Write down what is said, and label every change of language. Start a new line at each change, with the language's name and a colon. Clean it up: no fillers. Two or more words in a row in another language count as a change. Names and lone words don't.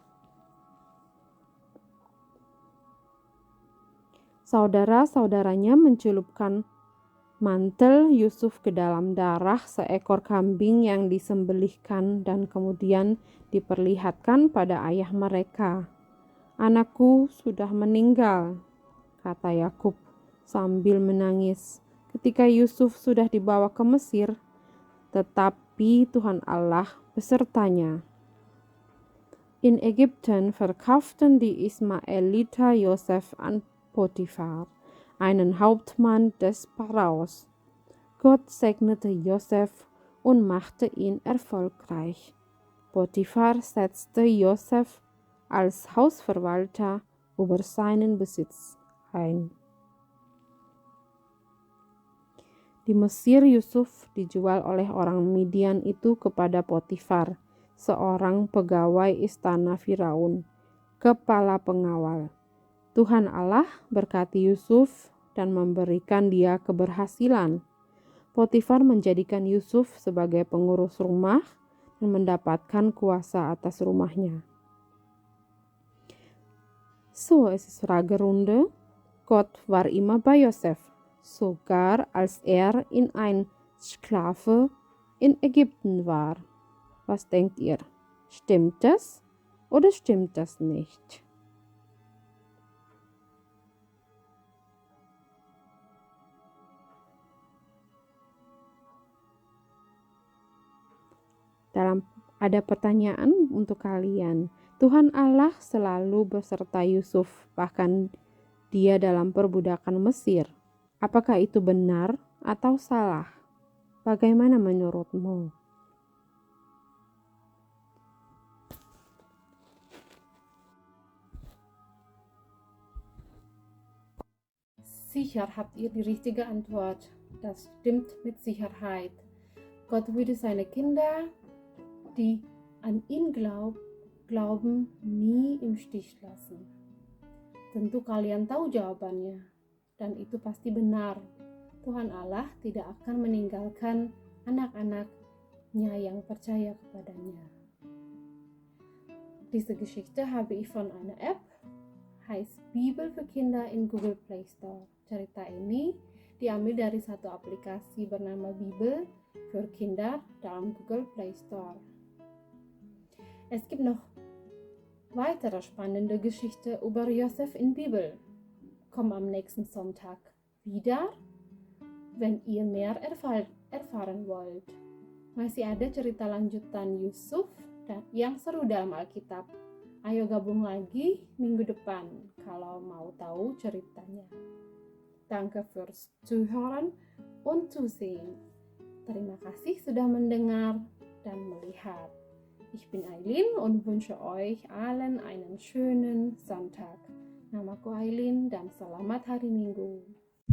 Indonesian: Saudara-saudaranya mencelupkan mantel Yusuf ke dalam darah seekor kambing yang disembelihkan dan kemudian diperlihatkan pada ayah mereka. Anakku sudah meninggal, kata Yakub sambil menangis. Ketika Yusuf sudah dibawa ke Mesir, tetapi Tuhan Allah besertanya.
German: In Ägypten verkauften die Ismaeliter Josef an Potiphar, einen Hauptmann des Pharaos. Gott segnete Josef und machte ihn erfolgreich. Potiphar setzte Josef als Hausverwalter über seinen Besitz ein.
Indonesian: Di Mesir, Yusuf dijual oleh orang Midian itu kepada Potifar, seorang pegawai istana Firaun, kepala pengawal. Tuhan Allah berkati Yusuf dan memberikan dia keberhasilan. Potifar menjadikan Yusuf sebagai pengurus rumah dan mendapatkan kuasa atas rumahnya.
German: So, es ist Fragerunde. Gott war immer bei Josef. Sogar als in ein Sklave in Ägypten war. Was denkt ihr? Stimmt das oder stimmt das nicht?
Indonesian: Ada pertanyaan untuk kalian. Tuhan Allah selalu beserta Yusuf, bahkan dia dalam perbudakan Mesir. Apakah itu benar atau salah? Bagaimana menurutmu?
German: Sicher habt ihr die richtige Antwort. Das stimmt mit Sicherheit. Gott würde seine Kinder, die an ihn glauben, nie im Stich lassen.
Indonesian: Tentu kalian tahu jawabannya. Dan itu pasti benar. Tuhan Allah tidak akan meninggalkan anak-anaknya yang percaya kepadanya.
German: Diese Geschichte habe ich von einer App, heißt Bibel für Kinder in Google Play Store.
Indonesian: Cerita ini diambil dari satu aplikasi bernama Bibel für Kinder dalam Google Play Store.
German: Es gibt noch weitere spannende Geschichte über Josef in Bibel. Komm am nächsten Sonntag wieder, wenn ihr mehr erfahren wollt.
Indonesian: Masih ada cerita lanjutan Yusuf yang seru dalam Alkitab. Ayo gabung lagi minggu depan kalau mau tahu ceritanya.
German: Danke fürs Zuhören und Zusehen.
Indonesian: Terima kasih sudah mendengar dan melihat.
German: Ich bin Eileen und wünsche euch allen einen schönen Sonntag.
Indonesian: Namaku Eileen dan selamat hari Minggu.